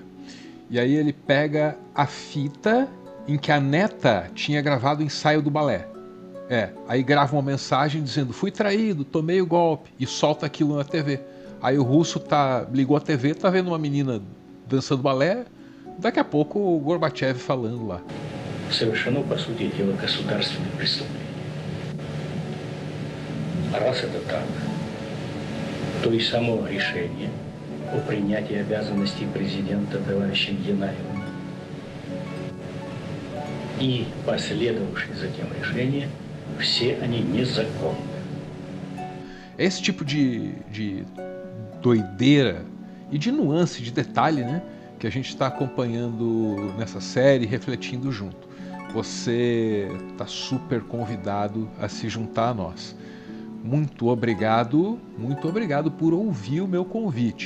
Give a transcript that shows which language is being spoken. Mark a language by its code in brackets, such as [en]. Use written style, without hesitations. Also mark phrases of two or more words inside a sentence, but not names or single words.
[pt] E aí ele pega a fita em que a neta tinha gravado o ensaio do balé. Aí grava uma mensagem dizendo: fui traído, tomei o golpe, e solta aquilo na TV. Aí o russo ligou a TV, tá vendo uma menina dançando balé, daqui a pouco o Gorbachev falando lá. [ru] Совершено, по сути дела, государственное преступление. Раз это так, то и само решение о принятии обязанностей президента товарища Янаева и последовавшие затем решения, все они незаконны. [pt] Esse tipo de doideira e de nuance, de detalhe, né, que a gente está acompanhando nessa série, refletindo junto. Você está super convidado a se juntar a nós. Muito obrigado por ouvir o meu convite.